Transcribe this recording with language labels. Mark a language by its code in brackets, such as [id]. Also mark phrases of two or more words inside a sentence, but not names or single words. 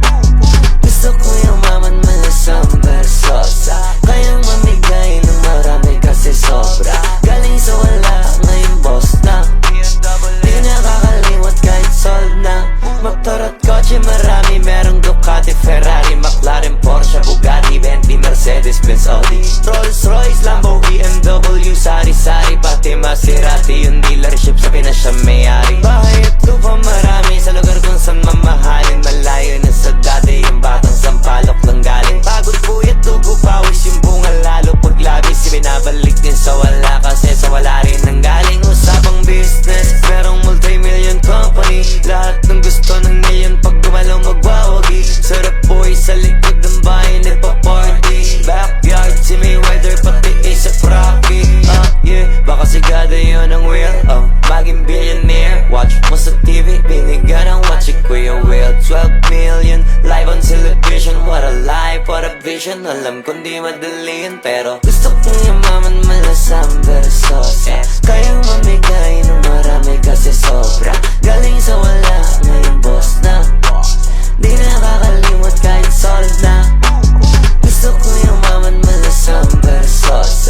[tl] Gusto ko yumaman malasang versosa. Kayang mamigay ng marami kasi sobra. Galing sa wala, ngayon boss na. Di nakakalimot kahit solve na. Motor at kotse marami, merong Ducati, Ferrari, McLaren, Porsche, Bugatti, Bentley, Mercedes, Benz, Audi, Rolls Royce, Lambo, BMW, sari-sari, pati Maserati. Yung dealership sa Pinas siya may-ari. Bahay at lupa marami sa lugar kung saan mamahalin. Malayo na sa dati, yung batang sampalok lang galing. Pagod puyat, dugo pawis, yung bunga lalo paglabis. Ibinabalik din sa wala kasi sa wala rin nanggaling. Usapang business, merong [en] multi-million company. [tl] Lahat ng gusto ng million pag gumalaw magwawagi. Sarap boy sa likod ng bahay nagpa-party. Backyard si Mayweather pati A$AP Rocky. Yeah, baka sigado yun ang wheel, maging billionaire. Watch mo sa TV, binigyan ng watch si Kuya Will. [en] 12 million, live on television. What a life, what a vision. [tl] Alam kong di madali yun, pero gusto kong yumaman malasang versosa. Kayang mamigay ng marami kasi sobra. Galing sa wala, ngayon boss na. Di nakakalimot kahit solve na. Gusto ko yumaman malasang versosa.